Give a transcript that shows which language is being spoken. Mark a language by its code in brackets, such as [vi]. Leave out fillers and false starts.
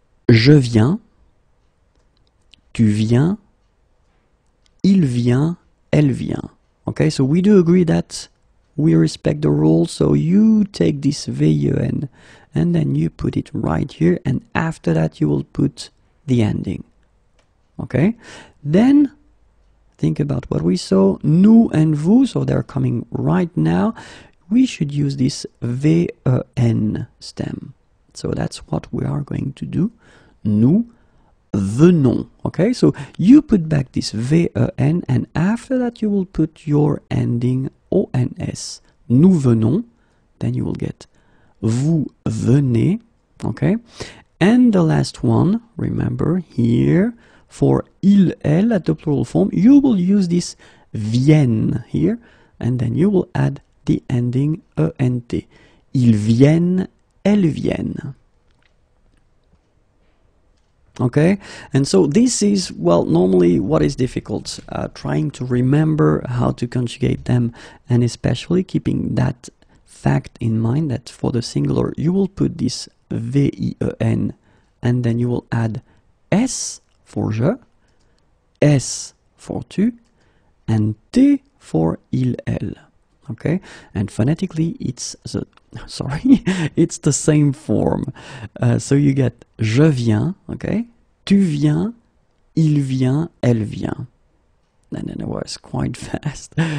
[fr] Je viens, tu viens, il vient, elle vient. [en] Okay, so we do agree that we respect the rule, so you take this VEN and then you put it right here, and after that you will put the ending. Okay, then think about what we saw, nous and vous, so they're coming right now. We should use this VEN stem. So that's what we are going to do. [fr] Nous venons. [en] Okay, so you put back this VEN, and after that you will put your ending ONS. [fr] Nous venons, [en] then you will get [fr] vous venez. [en] Okay, and the last one, remember here, for il, elle at the plural form, you will use this viennent here, and then you will add the ending ENT. [fr] Ils viennent, elles viennent. [en] Okay, and so this is, well, normally what is difficult, trying to remember how to conjugate them, and especially keeping that fact in mind that for the singular you will put this VIEN, and then you will add S for je, S for tu, and T for il, elle. Okay, and phonetically it's the it's the same form. So you get [fr] je viens, okay, tu viens, il vient, elle vient. [en] And then it was quite fast.